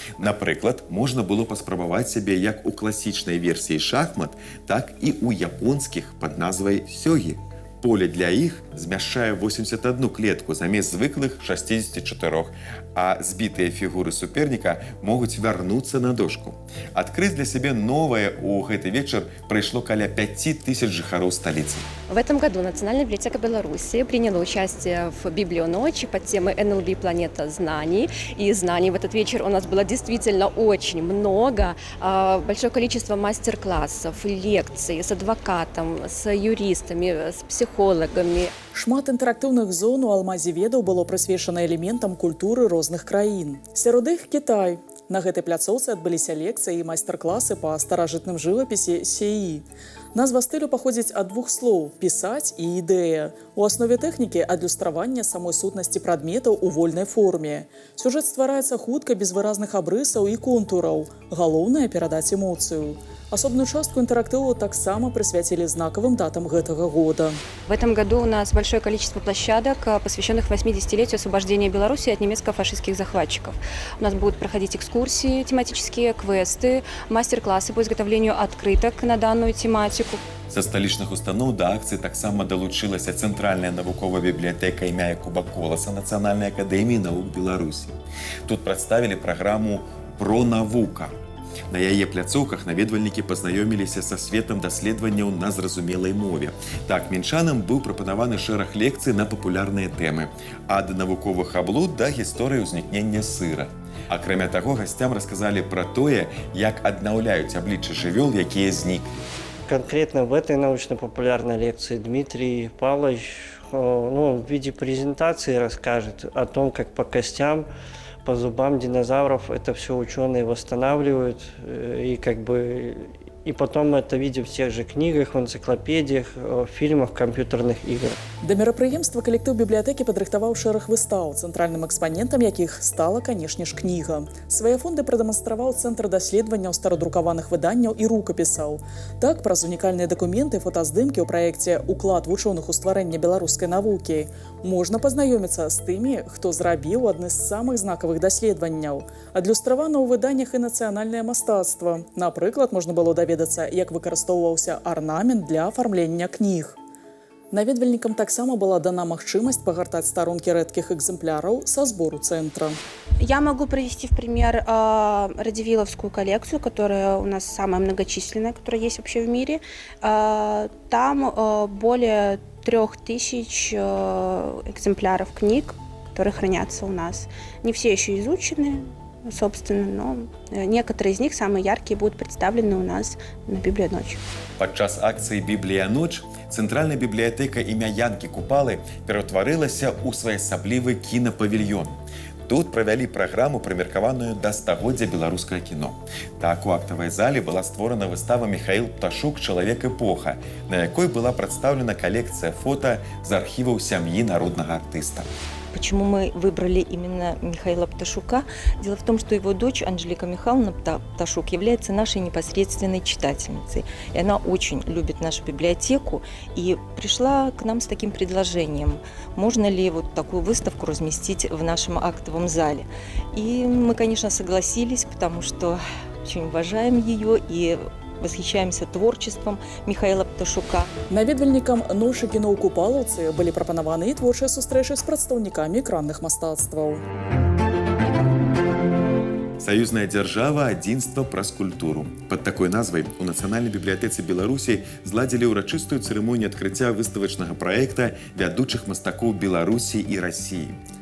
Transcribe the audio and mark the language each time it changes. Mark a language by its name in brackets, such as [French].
[Belarusian] Напрыклад, можна было паспрабаваць сябе як у класічнай версіі шахмат, так і ў японскіх пад назвай сёгі. Поле для іх змяшчае 81 клетку замест звыклых 64, а збітыя фігуры суперніка могуць вярнуцца на дошку. Адкрыць для сябе новае ў гэты вечар прыйшло каля 5000 жыхароў сталіцы. [Russian] В этом году Национальная библиотека Беларуси приняла участие в «Библионочи» под темой НЛБ «Планета знаний». И знаний в этот вечер у нас было действительно очень много. Большое количество мастер-классов, лекций с адвокатом, с юристами, с психологами. [Belarusian] Шмат інтэрактыўных зон у алмазе ведаў было прысвечана элементам культуры розных краін. Сярод іх Кітай. На гэтай пляцоўцы адбыліся лекцыі і майстар-класы па старажытным жывапісе сеі. Назва стылю паходзіць ад двух слоў «пісаць» і «ідэя». У аснове тэхнікі адлюстравання самой сутнасці прадметаў у вольнай форме. Сюжэт ствараецца хутка без выразных абрысаў і контураў. Галоўнае – перадаць эмоцыю. Асобную частку інтэрактыву таксама прысвяцілі знакавым датам гэтага года. [Russian] В этом году у нас большое количество площадок, посвященных 80-летию освобождения Беларуси от немецко-фашистских захватчиков. У нас будут проходить экскурсии тематические, квесты, мастер-классы по изготовлению открыток на данную тематику. [Belarusian] Са сталічных устаноў да акцыі таксама далучылася Цэнтральная навуковая бібліятэка імя Якуба Коласа Нацыянальнай акадэміі навук Беларусі. Тут прадставілі праграму «Про навука». На яе пляцоўках наведвальнікі пазнаёміліся са светам даследаванняў на зразумелай мове. Так, мінчанам быў прапанаваны шэраг лекцый на папулярныя тэмы ад навуковых аблуд да гісторыі ўзнікнення сыра. Акрамя таго, гасцям расказалі пра тое, як аднаўляюць аблічча жывёл, якія зніклі. [Russian] Конкретно в этой научно-популярной лекции Дмитрий Павлович в виде презентации расскажет о том, как по костям, по зубам динозавров это все ученые восстанавливают, и потом это видим в тех же книгах, в энциклопедиях, в фильмах, компьютерных играх. [Belarusian] Да мерапрыемства калектыў бібліятэкі падрыхтаваў шэраг выстаў, цэнтральным экспанентам якіх стала, канешне ж, кніга. Свае фонды прадэманстраваў Цэнтр даследаванняў старадрукаваных выданняў і рукапісаў. Так, праз унікальныя дакументы, фотаздымкі ў праекце «Уклад вучоных у стварэнне беларускай навукі» можна пазнаёміцца з тымі, хто зрабіў адны з самых знакавых даследаванняў. Адлюстравана ў выданнях і нацыянальнае мастацтва. Напрыклад, можна было даведацца, як выкарыстоўваўся арнамент для афармлення кніг. Наведвальнікам таксама была дана магчымасць пагартаць старонкі рэдкіх экземпляраў са збору цэнтра. [Russian] Я могу привести в пример радзівілаўскую коллекцию, которая у нас самая многочисленная, которая есть вообще в мире. Там более 3000 экземпляров книг, которые хранятся у нас. Не все еще изучены, собственно, но некоторые из них, самые яркие, будут представлены у нас на Біблія-ноч. [Belarusian] Падчас акцыі «Біблія-ноч» Цэнтральная бібліятэка імя Янкі Купалы ператварылася ў своеасаблівы кінапавільён. Тут правялі праграму, прымеркаваную да стагоддзя беларускага кіно. Так, у актавай зале была створана выстава «Міхаіл Пташук. Чалавек эпоха», на якой была прадстаўлена калекцыя фота з архіваў сям'і народнага артыста. [Russian] Почему мы выбрали именно Михаила Пташука? Дело в том, что его дочь Анжелика Михайловна Пташук является нашей непосредственной читательницей. И она очень любит нашу библиотеку и пришла к нам с таким предложением. Можно ли вот такую выставку разместить в нашем актовом зале? И мы, конечно, согласились, потому что очень уважаем ее и восхищаемся творчеством Михаила Пташука. [Belarusian] Наведвальнікам ношы кіно ў Купалаўцы былі прапанаваны і творчыя сустрэчы з прадстаўнікамі экранных мастацтваў. Саюзная дзяржава адзінства праз культуру. Пад такой назвай у Нацыянальнай бібліятэцы Беларусі зладзілі ўрачыстую цырымонію адкрыцця выставачнага праекта вядучых мастакоў Беларусі і Расіі.